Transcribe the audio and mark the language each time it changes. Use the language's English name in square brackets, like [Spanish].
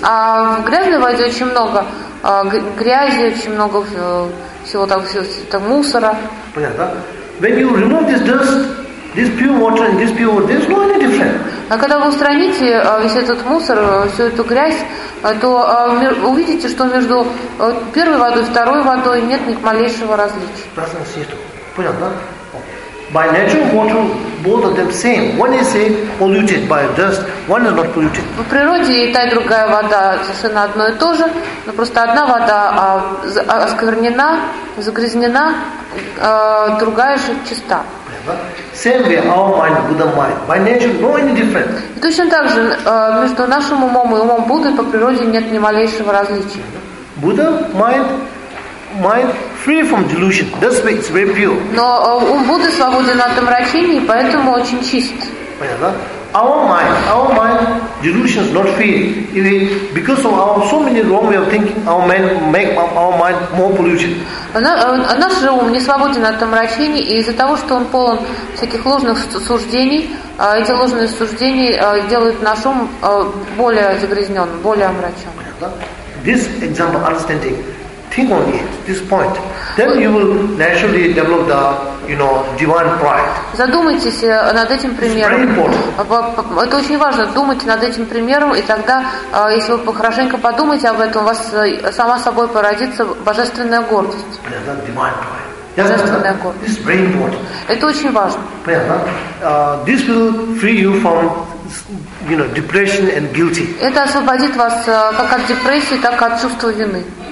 [Russian] А в грязной воде очень много грязи, очень много всего там всего мусора. Понятно? [English] When you remove this dirt, this pure water and this pure water, there's no any different. [Russian] А когда вы устраните весь этот мусор, всю эту грязь, то увидите, что между первой водой и второй водой нет ни малейшего различия. Понятно? [English] By natural water, both of them same. One is say, polluted by dust, one is not polluted. [Russian] В природе и та и другая вода совершенно одно и то же, но просто одна вода осквернена, загрязнена, другая же чиста. [English] Same way, our mind, Buddha mind. By nature, no any different. [Russian] И точно так же между нашим умом и умом Будды по природе нет ни малейшего различия. [English] Buddha mind. Mind free from delusion. That's why it's very pure. [Russian] Но ум Будды свободен от омрачений, поэтому очень чист. Понятно? [English] Our mind, delusion is not free. Because of our so many wrong way of thinking, our mind make our mind more polluted. [Russian] Наш же ум не свободен от омрачений, и из-за того, что он полон всяких ложных суждений, эти ложные суждения делают наш ум более загрязненным, более омрачен. Понятно? [English] This example understanding. Think on it, this point. Then you will naturally develop the, you know, divine pride. [Russian] Задумайтесь над этим примером. [English] It's very important. [Russian] Это очень важно. Думайте над этим примером, и тогда, если вы хорошенько подумаете об этом, у вас сама собой породится божественная гордость. [English] Yeah, that divine pride. [Russian] Божественная гордость. [English] It's very important. [Russian] Это очень важно. Понятно? [English] This will free you from, you know, depression and guilty. [Russian] Это освободит вас как от депрессии, так и от чувства вины.